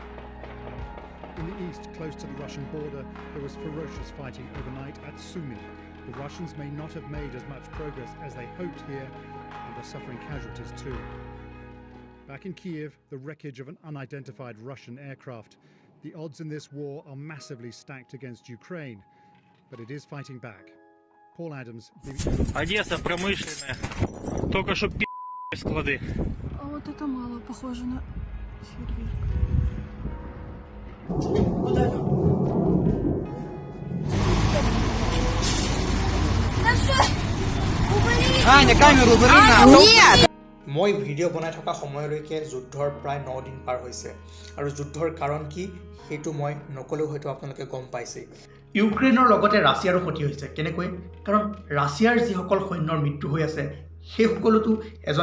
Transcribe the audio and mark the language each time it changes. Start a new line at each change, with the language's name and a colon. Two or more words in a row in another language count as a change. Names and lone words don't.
English: In the east, close to the Russian border, there was ferocious fighting overnight at Sumy, The Russians may not have made as much progress as they hoped here, and are suffering casualties too. Back in Kiev, the wreckage of an unidentified Russian aircraft. The odds in this war are massively stacked against Ukraine, but it is fighting back. Paul Adams,
Russian: Одесса промышленная. Только что склады. А вот это мало похоже на фейерверк. Аня, камеру убери нахуй. Нет!
Assamese: মই ভিডিঅ' বনাই থকা সময়লৈকে যুদ্ধৰ প্ৰায় 9 দিন পাৰ হৈছে আৰু যুদ্ধৰ কাৰণ কি সেইটো মই নকলেও হয়তো আপোনালোকে গম পাইছে ইউক্ৰেইনৰ লগতে ৰাছিয়াৰো ক্ষতি হৈছে কেনেকৈ কাৰণ ৰাছিয়াৰ যিসকল সৈন্যৰ মৃত্যু হৈ আছে সেই সকলোতো এজন